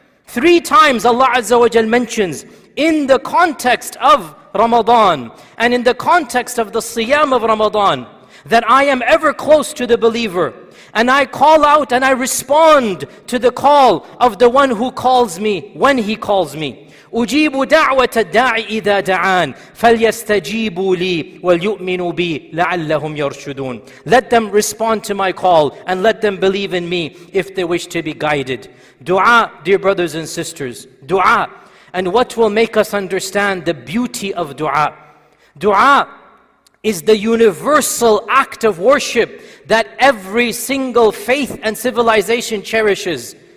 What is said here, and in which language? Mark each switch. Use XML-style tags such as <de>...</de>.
<en>3 times Allah Azza wa Jal mentions in the context of Ramadan and in the context of the siyam of Ramadan that I am ever close to the believer, and I call out and I respond to the call of the one who calls me when he calls me.</en> <ar>أجيب دعوة الداعي إذا دعان فليستجيبوا لي وليؤمنوا بي لعلهم يرشدون.</ar> <en>Let them respond to my call and let them believe in me if they wish to be guided. Dua, dear brothers and sisters, dua. And what will make us understand the beauty of dua? Dua is the universal act of worship that every single faith and civilization cherishes.</en>